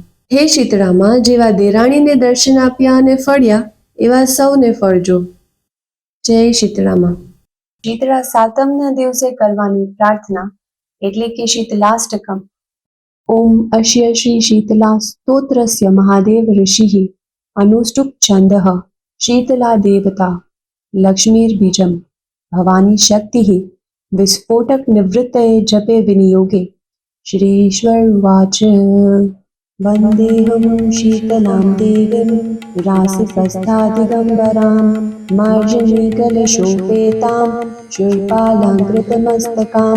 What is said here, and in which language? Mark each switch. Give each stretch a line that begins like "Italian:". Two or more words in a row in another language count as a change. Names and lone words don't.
Gujarati: હે શીતળામા, જેવા દેરાણીને દર્શન આપ્યા અને ફળ્યા એવા સૌને ફળજો. જય શીતળામા. શીતળા સાતમના દિવસે કરવાની પ્રાર્થના એટલે કે શીતલાષ્ટકમ.
Sanskrit: ઓમ અશ્ય શ્રી શીતલા સ્તોત્રસ્ય મહાદેવ ઋષિ અનુષ્ટુપ છંદઃ. शीतला देवता लक्ष्मीर्बीजं भवानी शक्तिः विस्फोटकनिवृत्तये जपे विनियोगे। श्रीश्वर उवाच वन्देऽहं शीतलां देवीं राशिपस्थादिगम्बरां मार्जनीकलशोपेतां शूर्पालङ्कृतमस्तकां।